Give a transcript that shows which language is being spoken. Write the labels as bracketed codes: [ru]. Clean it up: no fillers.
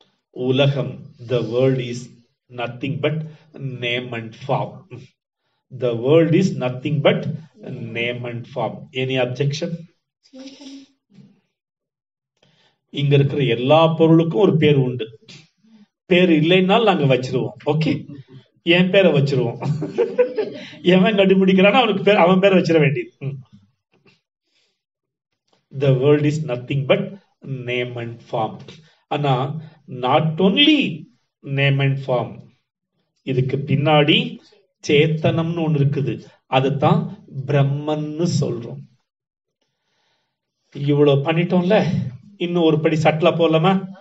[en] உலகம், the world is nothing but name and form. The world is nothing but name and form. Any objection? [ta] இங்க இருக்கிற எல்லா பொருளுக்கும் ஒரு பேர் உண்டு. பேர் இல்லைன்னாலும் நாங்க வச்சிருவோம். ஓகே, என் பேரை வச்சிருவோம். எவன் கண்டுபிடிக்கிறானோ அவனுக்கு பேர், அவன் பேரை வச்சிட வேண்டியது. [en] The world is nothing but name and form. [ta] ஆனா [en] not only name and form, [ta] இதுக்கு பின்னாடி சேத்தனம்னு ஒண்ணு இருக்குது. அதுதான் பிரம்மன்னு சொல்றோம். இவ்வளவு பண்ணிட்டோம்ல, இன்னும் ஒரு படி சட்டலா போலாமா?